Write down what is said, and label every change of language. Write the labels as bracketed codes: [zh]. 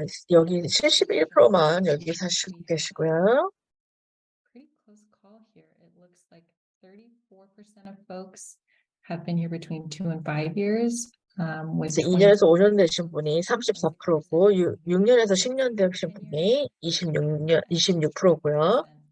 [ko] 여기 71%만 여기 사시고 계시고요. [en] Pretty close call here. It looks like 34% of folks have been here between 2 and 5 years. With [ko] 2년에서 5년 되신 분이 34%고 6년에서 10년 되신 분이 26%고요.